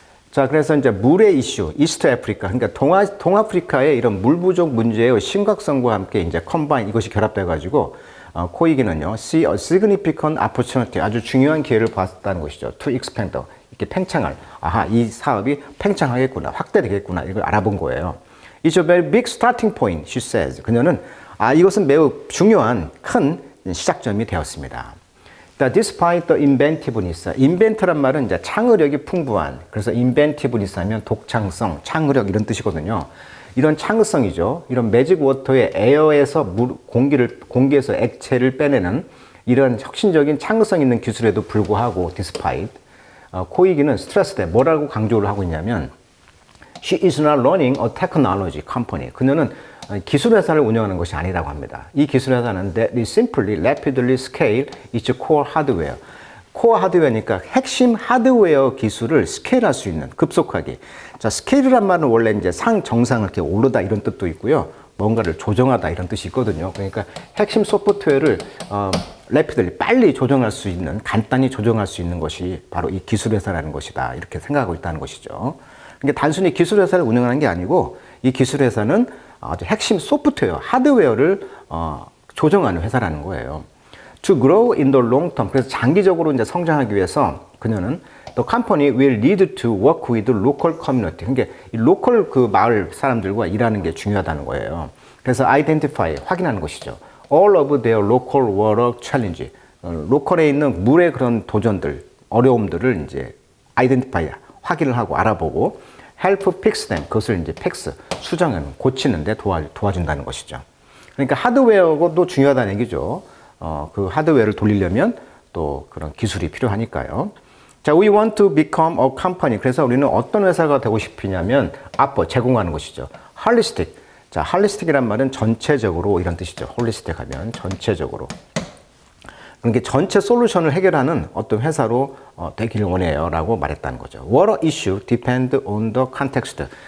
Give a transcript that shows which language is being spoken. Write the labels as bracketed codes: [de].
[ko] 자, 그래서 이제 물의 이슈, 이스트 아프리카, 그러니까 동아프리카의 이런 물 부족 문제의 심각성과 함께 이제 combine, 이것이 결합돼 가지고 코이기는요, [en] see a significant opportunity, [ko] 아주 중요한 기회를 봤다는 것이죠. [en] to expand, [ko] 이렇게 팽창할, 아하, 이 사업이 팽창하겠구나, 확대되겠구나, 이걸 알아본 거예요. [en] It's a very big starting point, she says. [ko] 그녀는 이것은 매우 중요한 큰 시작점이 되었습니다. [en] despite the inventiveness. [ko] invent란 말은 이제 창의력이 풍부한. 그래서 inventiveness 하면 독창성, 창의력 이런 뜻이거든요. 이런 창의성이죠. 이런 매직 워터의 에어에서 공기에서 액체를 빼내는 이런 혁신적인 창의성 있는 기술에도 불구하고 despite 코이기는 스트레스 때 뭐라고 강조를 하고 있냐면 [en] She is not running a technology company. [ko] 그녀는 기술 회사를 운영하는 것이 아니라고 합니다. 이 기술 회사는 [en] that is simply rapidly scale its core hardware. [ko] 코어 하드웨어니까 핵심 하드웨어 기술을 스케일할 수 있는 급속하게. 자, 스케일이란 말은 원래 이제 정상을 이렇게 오르다 이런 뜻도 있고요. 뭔가를 조정하다 이런 뜻이 있거든요. 그러니까 핵심 소프트웨어를 래피들리 빨리 조정할 수 있는, 간단히 조정할 수 있는 것이 바로 이 기술 회사라는 것이다. 이렇게 생각하고 있다는 것이죠. 그러니까 단순히 기술 회사를 운영하는 게 아니고 이 기술 회사는 아주 핵심 소프트웨어, 하드웨어를 조정하는 회사라는 거예요. [en] To grow in the long term. [ko] 그래서 장기적으로 이제 성장하기 위해서 그녀는 [en] the company will need to work with the local community. [ko] 그러니까 이 로컬 그 마을 사람들과 일하는 게 중요하다는 거예요. 그래서 identify, 확인하는 것이죠. [en] All of their local water challenge. [ko] 로컬에 있는 물의 그런 도전들, 어려움들을 이제 identify, 확인을 하고 알아보고 [en] help fix them. [ko] 그것을 이제 fix, 수정하는, 고치는데 도와준다는 것이죠. 그러니까 하드웨어도 중요하다는 얘기죠. 그 하드웨어를 돌리려면 또 그런 기술이 필요하니까요. [en] 자, we want to become a company. [ko] 그래서 우리는 어떤 회사가 되고 싶으냐면 offer, 제공하는 것이죠. [en] holistic. [ko] 자, holistic이란 말은 전체적으로 이런 뜻이죠. holistic 하면 전체적으로. 그러니까 전체 솔루션을 해결하는 어떤 회사로 되기를 원해요 라고 말했다는 거죠. [en] Water issue depend on the context.